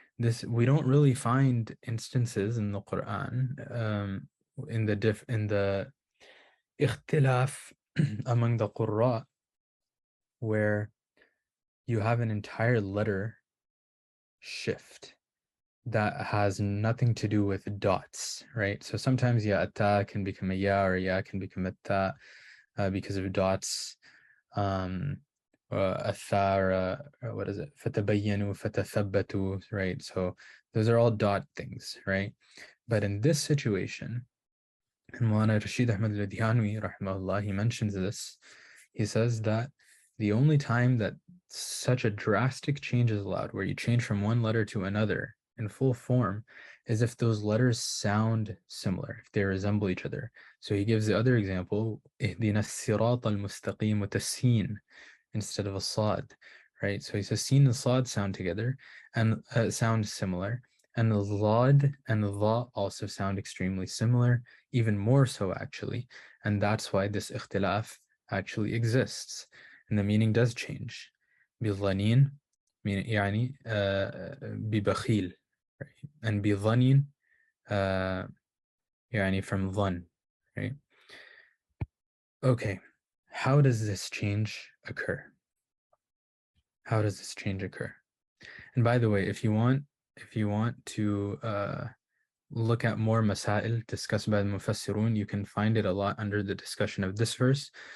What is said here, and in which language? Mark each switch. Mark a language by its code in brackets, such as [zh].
[en] This, we don't really find instances in the Qur'an, in the ikhtilaf among the qurra, where you have an entire letter shift that has nothing to do with dots, right? So sometimes a ta can become a ya, or ya can become a ta because of dots. A tha, or what is it? [ar] فَتَبَيَّنُوا فَتَثَبَّتُوا, [en] right? So those are all dot things, right? But in this situation, and Maulana Rashid Ahmad al-Ludhianwi, rahimahullah, he mentions this. He says that the only time that such a drastic change is allowed, where you change from one letter to another in full form, is if those letters sound similar, if they resemble each other. So he gives the other example, [ar] اهدنا الصراط المستقيم [en] with a sin instead of a sad, right? So he says sin and sad sound together and sound similar, and the lad and the dha also sound extremely similar, even more so actually, and that's why this ikhtilaf actually exists, and the meaning does change. [ar] بالظنين يعني ببخيل, [en] right? And [ar] بظنين يعني [en] from [ar] ظن, [en] right? Okay, how does this change occur? How does this change occur? And by the way, if you want to look at more masail discussed by the Mufassirun, you can find it a lot under the discussion of this verse.